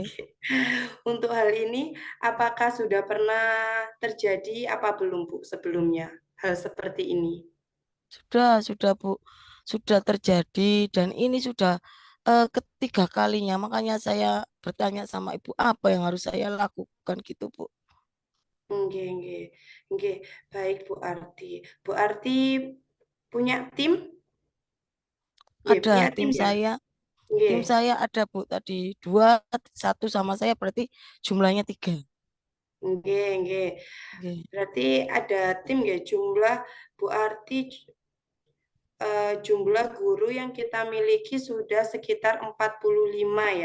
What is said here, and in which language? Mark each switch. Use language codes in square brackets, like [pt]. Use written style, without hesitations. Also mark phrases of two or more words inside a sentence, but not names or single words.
[id] untuk hal ini, apakah sudah pernah terjadi apa belum, Bu, sebelumnya, hal seperti ini? Sudah, Bu. Sudah terjadi dan ini sudah ketiga kalinya. Makanya saya bertanya sama Ibu apa yang harus saya lakukan gitu, Bu. Nggih, nggih, nggih, baik Bu Arti. Bu Arti punya tim? Nggih, Ada punya tim tim ya? saya, Nggih, ada, Bu, tadi 2, 1 sama saya berarti jumlahnya 3. nggih, nggih. Nggih. Berarti ada tim nggih, jumlah Bu Arti, jumlah guru yang kita miliki sudah sekitar 45 ya?